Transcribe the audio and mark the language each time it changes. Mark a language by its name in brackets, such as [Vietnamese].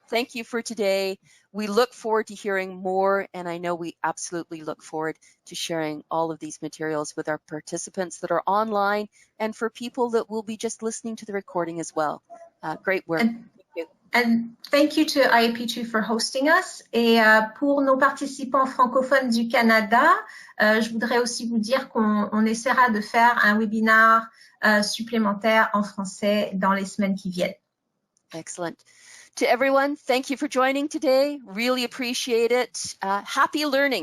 [English] Thank you for today. We look forward to hearing more, and I know we absolutely look forward to sharing all of these materials with our participants that are online and for people that will be just listening to the recording as well. Great work. And thank you to IAP2 for hosting us. [French] Et pour nos participants francophones du Canada, je voudrais aussi vous dire qu'on essaiera de faire un webinaire supplémentaire en français dans les semaines qui viennent. [English] Excellent. To everyone, thank you for joining today. Really appreciate it. Happy learning.